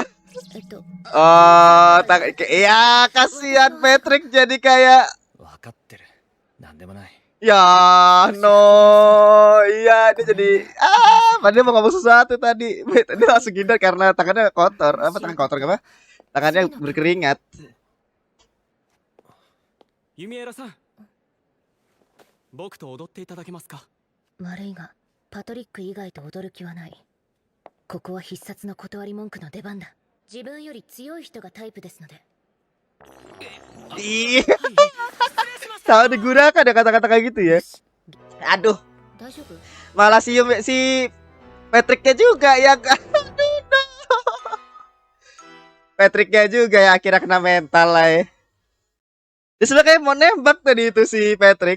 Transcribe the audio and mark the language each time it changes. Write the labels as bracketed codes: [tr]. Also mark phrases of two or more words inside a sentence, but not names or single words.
[id] Oh, ya kasihan Patrick jadi kayak ya no, iya dia jadi padahal mau ngomong sesuatu tadi, dia langsung hindar karena tangannya kotor, tangan kotor apa? Tangannya berkeringat. [ja] Yumiera-san, 僕と踊っていただけますか? 悪いが、パトリック以外と踊る気はない。ここは必殺の断り文句の出番だ。自分より強い人がタイプですので。 [id] Tahu digunakan ya kata-kata kayak gitu ya. Aduh. Malah si Patricknya juga yang Patricknya juga ya akhirnya kena mental lah ya. Dia sebenernya kayak mau nembak tadi itu si Patrick.